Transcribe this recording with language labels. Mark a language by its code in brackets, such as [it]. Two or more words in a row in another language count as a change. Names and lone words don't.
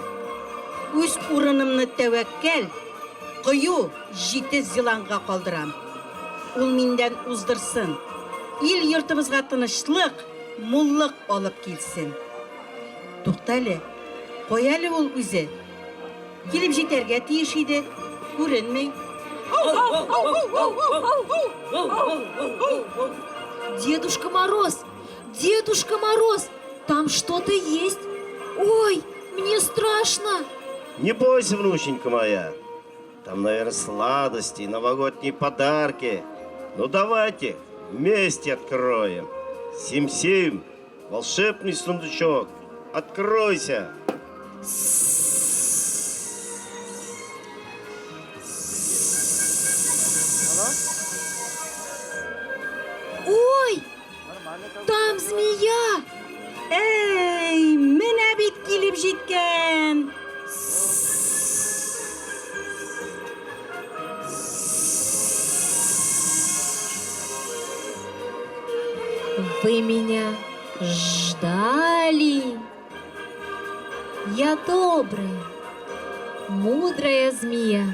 [tt] Үз урынымны тәвәккәл, кыю, җитез еланга калдырам. Ул миндән уздырсын. Ил йортыбызга тынычлык, муллык алып килсен. Туктале, каялы ул үзе? Килеп җитәргә тиеш иде, күренми. [ru] Дедушка Мороз! Дедушка Мороз! Там что-то есть! Ой, мне страшно! Не бойся, внученька моя. Там, наверное, сладости, новогодние подарки. Ну давайте вместе откроем. Сим-сим, волшебный сундучок, откройся. Ой, там змея! [tt] Эй, менә бит килеп җиткән! [ru] Вы меня ждали. Я добрая, мудрая змея.